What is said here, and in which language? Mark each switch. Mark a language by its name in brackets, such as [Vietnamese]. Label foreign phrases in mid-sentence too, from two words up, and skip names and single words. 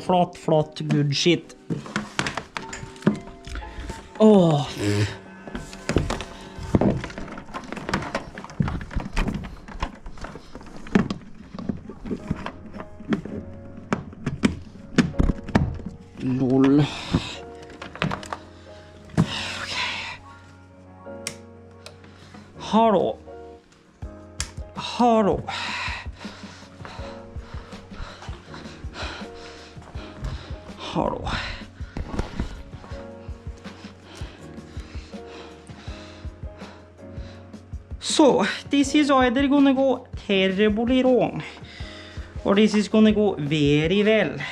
[Norwegian] Flott, [English] good shit. Åh. Lol. [Swedish] Okay. Hallå. [English] So, this is either gonna go terribly wrong, or this is gonna go very well.